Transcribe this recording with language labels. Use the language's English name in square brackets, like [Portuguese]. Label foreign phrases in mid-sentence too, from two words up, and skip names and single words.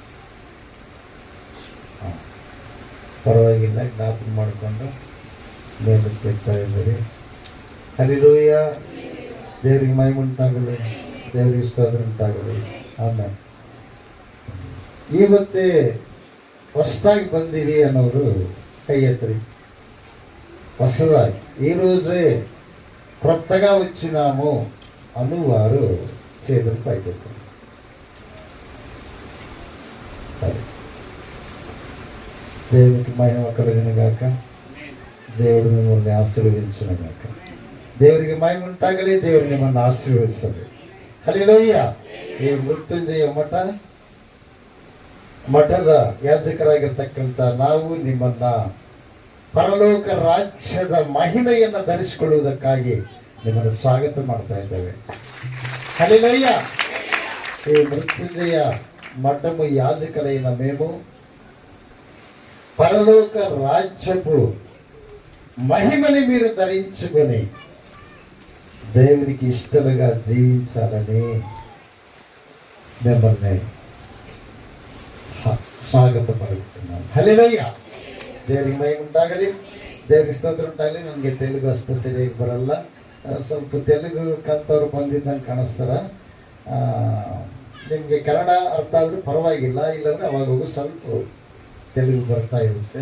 [Kannada] ಪರವಾಗಿಲ್ಲ, ಜ್ಞಾಪಕ ಮಾಡಿಕೊಂಡು ಮೇಲಕ್ಕೆ ಇಡ್ತಾ ಇದ್ದೀರಿ. ಹಲ್ಲೆಲೂಯಾ. ದೇವರಿಗೆ ಮಹಿಮೆ ಉಂಟಾಗಲಿ, ದೇವರಿಗೆ ಸ್ತೋತ್ರ ಉಂಟಾಗಲಿ. ಆಮೇಲೆ ಇವತ್ತೇ ಹೊಸದಾಗಿ ಬಂದೀವಿ ಅನ್ನೋರು [Telugu] కై ఎత్తి. ಹೊಸದಾಗಿ ఈరోజే కొత్తగా వచ్చినాము అనువారు చేతులు పైకెత్తారు. దేవునికి మహిమ కలుగును గాక. దేవుడు మిమ్మల్ని ఆశీర్వదించును గాక. దేవునికి మహిమ ఉంటాగలి, దేవుడు మిమ్మల్ని ఆశీర్వదిస్తాడు. హల్లెలూಯಾ. [Kannada] ಈ ಮೃತ್ಯುಂಜಯ ಮಠದ ಯಾಜಕರಾಗಿರ್ತಕ್ಕಂಥ ನಾವು ನಿಮ್ಮನ್ನ ಪರಲೋಕ ರಾಜ್ಯದ ಮಹಿಮೆಯನ್ನು ಧರಿಸಿಕೊಳ್ಳುವುದಕ್ಕಾಗಿ ನಿಮ್ಮನ್ನು ಸ್ವಾಗತ ಮಾಡ್ತಾ ಇದ್ದೇವೆ. [Telugu] హల్లెలూయా. ఈ మృత్యుంజయ మఠము యాజకులైన మేము పరలోక రాజ్యపు మహిమని మీరు ధరించుకొని దేవునికి ఇష్టలుగా జీవించాలని మిమ్మల్ని [Kannada] ಸ್ವಾಗತ ಪಡುತ್ತೇನೆ. ಹಲ್ಲೆಲೂಯಾ. ದೇವರಿಗೆ ಮಹಿಮೆ ಉಂಟಾಗಲಿ, ದೇವರಿಗೆ ಸ್ತೋತ್ರ ಉಂಟಾಗಲಿ. ನನಗೆ ತೆಲುಗು ಅಷ್ಟು ಸರಿಯಾಗಿ ಬರಲ್ಲ, ಸ್ವಲ್ಪ ತೆಲುಗು ಕಲ್ತವ್ರು ಬಂದಿದ್ದಂಗೆ ಕಾಣಿಸ್ತಾರ. ನಿಮಗೆ ಕನ್ನಡ ಅರ್ಥ ಆದರೂ ಪರವಾಗಿಲ್ಲ, ಇಲ್ಲಾಂದರೆ ಅವಾಗ ಹೋಗಿ ಸ್ವಲ್ಪ ತೆಲುಗು ಬರ್ತಾ ಇರುತ್ತೆ.